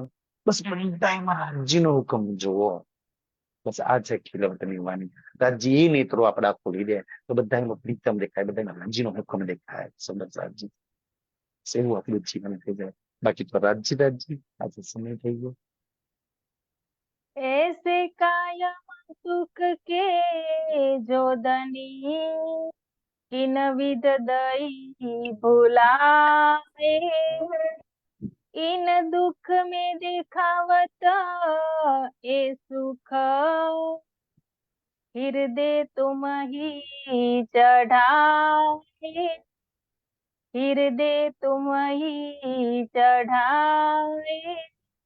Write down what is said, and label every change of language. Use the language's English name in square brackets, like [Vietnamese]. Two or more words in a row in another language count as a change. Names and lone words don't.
[Gujarati] બસ બધામાં રાજ્યનો હુકમ જોવો. બસ આ છે ખીલવટની વાણી. રાજ્ય એ નેત્રો આપડા ખોલી દે તો બધામાં પ્રીતમ દેખાય, બધામાં રાજ્યનો હુકમ દેખાય. સુંદર રાજ્ય એવું આપણું જીવન થઈ જાય. બાકી તો રાજ્ય રાજ્ય. આજે સમય થઈ ગયો. [Hindi] ऐसे कायम सुख के जो धनी, किन विध दई भुलाए, इन दुख में दिखावत ए सुख, हृदय तुम ही चढ़ाए, हृदय तुम ही चढ़ाए।